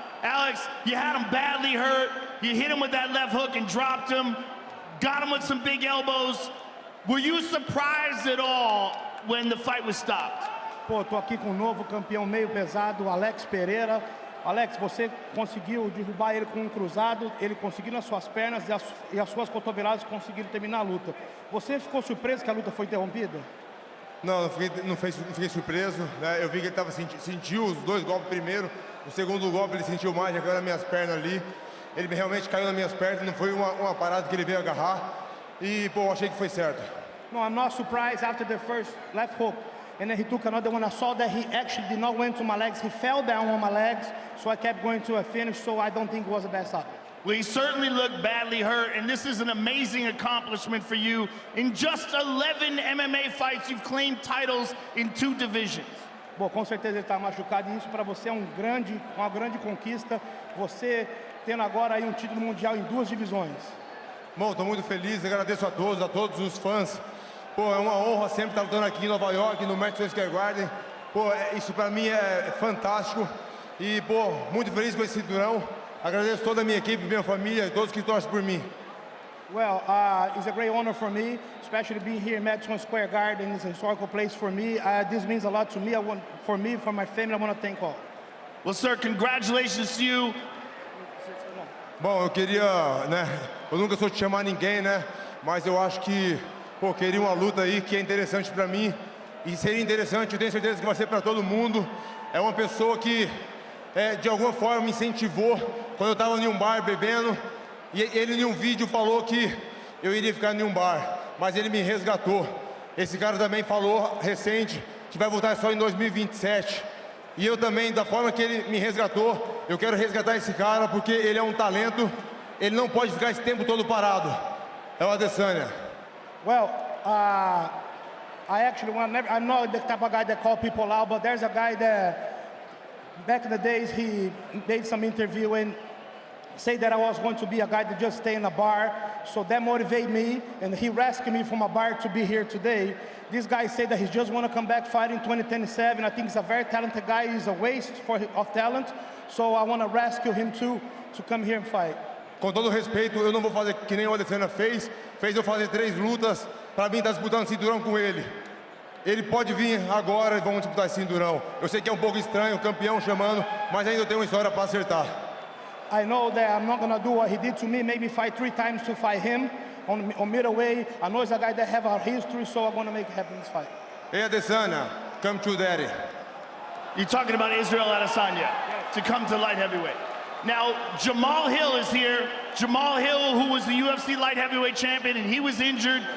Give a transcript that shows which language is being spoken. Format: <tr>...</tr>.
<en>Alex, you had him badly hurt. You hit him with that left hook and dropped him. Got him with some big elbows. Were you surprised at all when the fight was stopped?</en> <pt>Pô, tô aqui com o novo campeão meio pesado, Alex Pereira. Alex, você conseguiu derrubar ele com um cruzado, ele conseguiu nas suas pernas e as suas cotoveladas conseguiram terminar a luta. Você ficou surpreso que a luta foi interrompida? Não fiquei surpreso, né? Eu vi que ele sentiu os dois golpes primeiro, o segundo golpe ele sentiu mais, já caiu nas minhas pernas ali. Ele realmente caiu nas minhas pernas, não foi uma parada que ele veio agarrar. E, pô, achei que foi certo.</pt> <en>No, I'm not surprised after the first left hook. And then he took another one. I saw that he actually did not went to my legs. He fell down on my legs, so I kept going to a finish, so I don't think it was the best stop. Well, he certainly looked badly hurt, and this is an amazing accomplishment for you. In just 11 MMA fights, you've claimed titles in 2 divisions.</en> <pt>Bom, com certeza ele está machucado, e isso para você é uma grande conquista. Você tendo agora aí um título mundial em 2 divisões. Bom, estou muito feliz, agradeço a todos os fãs. Pô, é uma honra sempre estar lutando aqui em Nova York, no Madison Square Garden. Pô, isso para mim é fantástico. E, pô, muito feliz com esse cinturão. Agradeço toda a minha equipe, minha família, todos que torcem por mim.</pt> <en>Well, it's a great honor for me, especially being here in Madison Square Garden. It's a historical place for me. This means a lot to me. For my family, I want to thank all. Well, sir, congratulations to you.</en> <pt>Bom, eu queria, né, eu nunca sou de chamar ninguém, né, mas eu acho que, pô, queria uma luta aí que é interessante pra mim, e seria interessante, eu tenho certeza que vai ser pra todo mundo. É uma pessoa que, de alguma forma, me incentivou quando eu tava em um bar bebendo, e ele em um vídeo falou que eu iria ficar em um bar, mas ele me resgatou. Esse cara também falou, recente, que vai voltar só em 2027. E eu também, da forma que ele me resgatou, eu quero resgatar esse cara porque ele é um talento, ele não pode ficar esse tempo todo parado. É o Adesanya.</pt> <en>Well, I'm not the type of guy that call people out, but there's a guy that, back in the days, he made some interview and said that I was going to be a guy that just stay in a bar, so that motivated me, and he rescued me from a bar to be here today. This guy said that he just want to come back fighting 2027. I think he's a very talented guy. He's a waste of talent, so I want to rescue him too, to come here and fight.</en> <pt>Com todo respeito, eu não vou fazer que nem o Adesanya fez eu fazer 3 lutas, para mim tá disputando cinturão com ele. Ele pode vir agora e vamos disputar esse cinturão. Eu sei que é um pouco estranho, o campeão chamando, mas ainda tenho uma história para acertar.</pt> <en>I know that I'm not gonna do what he did to me, maybe fight 3 times to fight him on middleweight. I know he's a guy that have a history, so I'm gonna make it happen in this fight. Hey Adesanya, come to daddy. You're talking about Israel Adesanya to come to light heavyweight. Now, Jamal Hill is here. Jamal Hill, who was the UFC light heavyweight champion, and he was injured.</en>